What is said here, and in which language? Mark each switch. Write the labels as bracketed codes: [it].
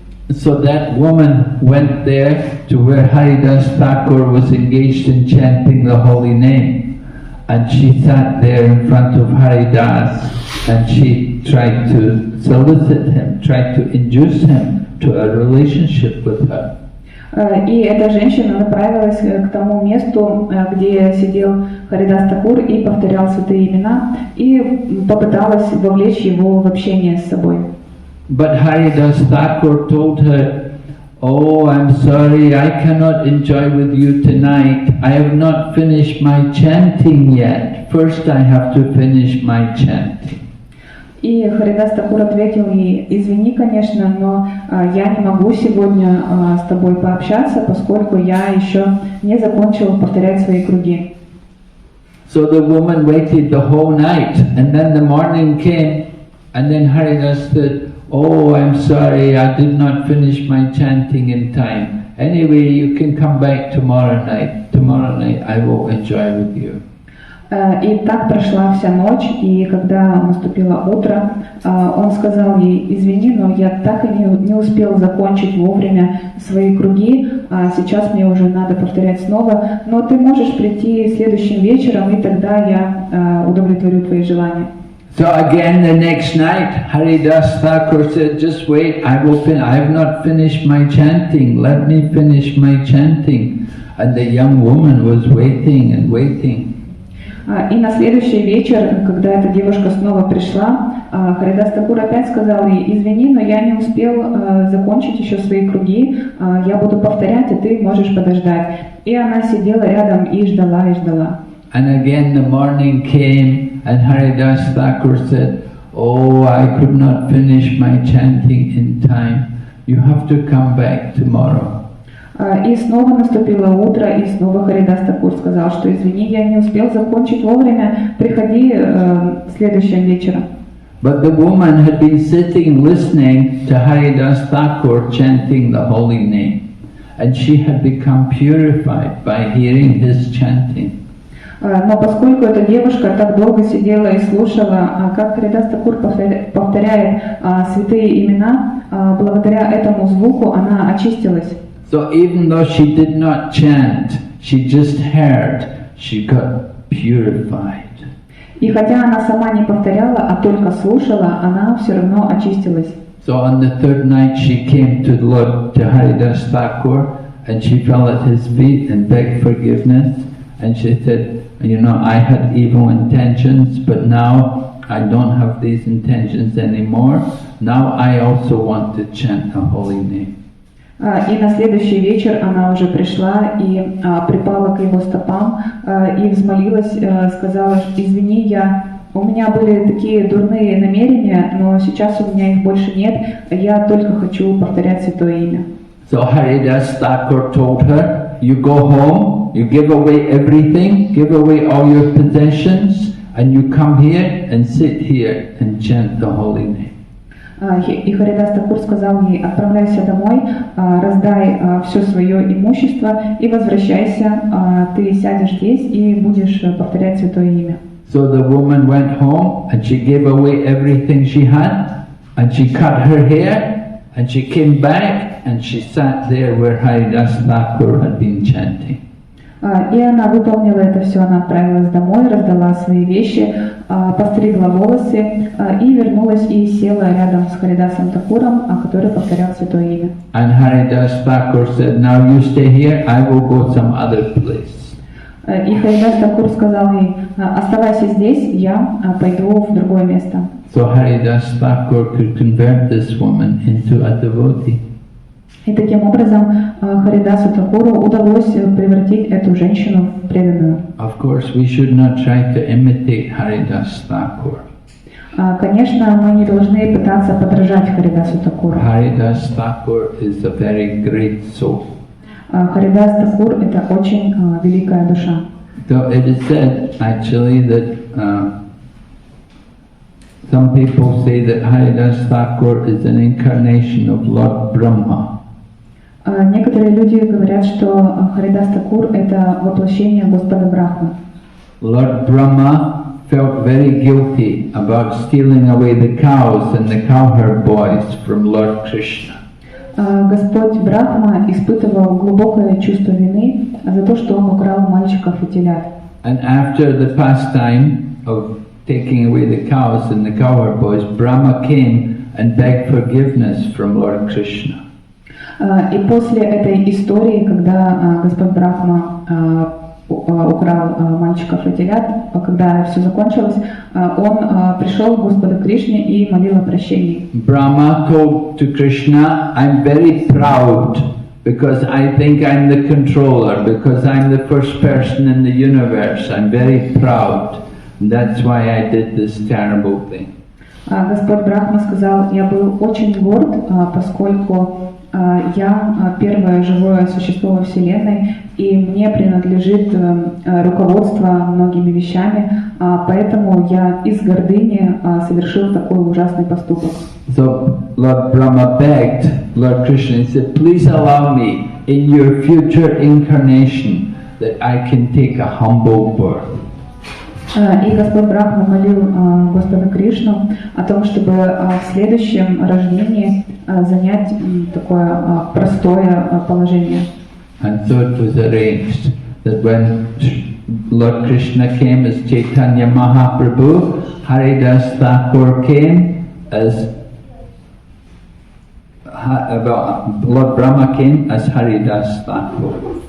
[en] So that woman went there to where Haridas Thakur was engaged in chanting the holy name. And she sat there in front of Haridas and she tried to solicit him, tried to induce him to a relationship with her. [ru] И эта женщина направилась к тому месту, где сидел Харидас Такур и повторял святые имена, и попыталась вовлечь его в общение с собой. [en] But Haridas Thakur told her, oh, I'm sorry, I cannot enjoy with you tonight. I have not finished my chanting yet. First I have to finish my chanting. [ru] И Харидас Такур ответил ей, извини, конечно, но я не могу сегодня с тобой пообщаться, поскольку я еще не закончил повторять свои круги. [en] So the woman waited the whole night, and then the morning came, and then Haridas said, oh, I'm sorry, I did not finish my chanting in time. Anyway, you can come back tomorrow night. Tomorrow night I will enjoy with you. [ru] И так прошла вся ночь, и когда наступило утро, он сказал ей, извини, но я так и не успел закончить вовремя свои круги, а сейчас мне уже надо повторять снова, но ты можешь прийти следующим вечером, и тогда я удовлетворю твои желания. [en] So again the next night, Haridas Thakur said, just wait, I have not finished my chanting, let me finish my chanting. And the young woman was waiting and waiting. [ru] И на следующий вечер, когда эта девушка снова пришла, Харидас Такур опять сказал ей, извини, но я не успел закончить еще свои круги, я буду повторять, и ты можешь подождать. И она сидела рядом и ждала, и ждала. [en] And again the morning came and Haridas Thakur said, oh, I could not finish my chanting in time. You have to come back tomorrow. [ru] И снова наступило утро, и снова Харидас Такур сказал, что извини, я не успел закончить вовремя, приходи следующим вечером. [en] But the woman had been sitting listening to Haridas Thakur chanting the holy name, and she had become purified by hearing his chanting. [ru] Но поскольку эта девушка так долго сидела и слушала, как Харидас Такур повторяет святые имена, благодаря этому звуку она очистилась. [en] So even though she did not chant, she just heard, she got purified. [ru] И хотя она сама не повторяла, а только слушала, она все равно очистилась. [en] So on the third night she came to Lord to Haridas Thakur, and she fell at his feet and begged forgiveness, and she said, you know, I had evil intentions, but now I don't have these intentions anymore. Now I also want to chant the holy name. [ru] И на следующий вечер она уже пришла и припала к его стопам и взмолилась, сказала: извини, у меня были такие дурные намерения, но сейчас у меня их больше нет, я только хочу повторять святое имя. [en] So Haridas Thakur told her, you go home, you give away everything, give away all your possessions, and you come here and sit here and chant the holy name. [ru] И Харидас Такур сказал ей: отправляйся домой, раздай все свое имущество и возвращайся, ты сядешь здесь и будешь повторять святое имя. [en] So the woman went home and she gave away everything she had, and she cut her hair, and she came back and she sat there where Haridas Thakur had been chanting. [ru] И она выполнила это все, она отправилась домой, раздала свои вещи, постригла волосы и вернулась и села рядом с Харидасом Такуром, который повторял святое имя. [en] And Haridas Thakur said, now you stay here, I will go some other place. [ru] И Харидас Такур сказал ей: оставайся здесь, я пойду в другое место. [en] So Haridas Thakur could convert this woman into a devotee. [ru] И таким образом Харидасу Такуру удалось превратить эту женщину в преданную. [en] Of course, we should not try to imitate Haridas Thakur. [ru] Конечно, мы не должны пытаться подражать Харидасу Такуру. [en] Haridas Thakur is a very great soul. [ru] Харидас Такур — это очень великая душа. [en] So it is said actually that some people say that Haridas Thakur is an incarnation of Lord Brahma. [ru] Некоторые люди говорят, что Харидас Такур — это воплощение Господа Брахмы. [en] Lord Brahma felt very guilty about stealing away the cows and the cowherd boys from Lord Krishna. [ru] Господь Брахма испытывал глубокое чувство вины за то, что он украл мальчиков и телят. [en] And after the pastime of taking away the cows and the cowherd boys, Brahma came and begged forgiveness from Lord Krishna. [ru] И после этой истории, когда Господь Брахма украл мальчиков и телят, когда все закончилось, он пришел к Господу Кришне и молил о прощении. [en] Brahma told to Krishna, I'm very proud because I think I'm the controller, because I'm the first person in the universe. I'm very proud. And that's why I did this terrible thing. [ru] Господь Брахма сказал: я был очень горд, поскольку я первое живое существо во Вселенной, и мне принадлежит руководство многими вещами, поэтому я из гордыни совершил такой ужасный поступок. [en] So Lord Brahma begged Lord Krishna, he said, please allow me in your future incarnation that I can take a humble birth. [ru] И Господь Брахма молил Господа Кришну о том, чтобы в следующем рождении занять такое простое положение. [en] And so it was arranged that when Lord Krishna came as Chaitanya Mahaprabhu, Haridas Thakur came as Lord Brahma came as Haridas Thakur.